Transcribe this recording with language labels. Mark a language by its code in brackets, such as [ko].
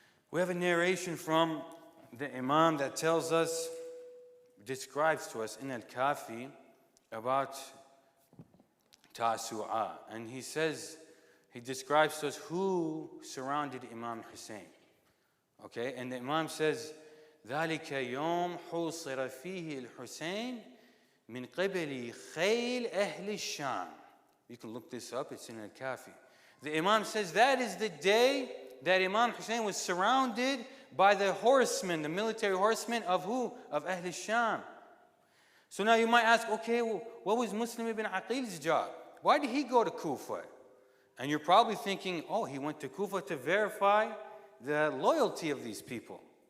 [en] We have a narration from the Imam that describes to us in Al-Kafi about Tasu'a. And he describes to us who surrounded Imam Hussain. [ar] Okay, and the Imam says, ذَلِكَ يَوْمْ حُوصِرَ فِيهِ الْحُسَيْنِ مِنْ قِبَلِ خَيْلِ أَهْلِ الشَّامِ. [en] You can look this up, it's in Al-Kafi. The Imam says that is the day that Imam Hussain was surrounded by the horsemen, the military horsemen of who? Of Ahl al-Sham. So now you might ask, okay, well, what was Muslim ibn Aqil's job? Why did he go to Kufa? And you're probably thinking, oh, he went to Kufa to verify the loyalty of these people.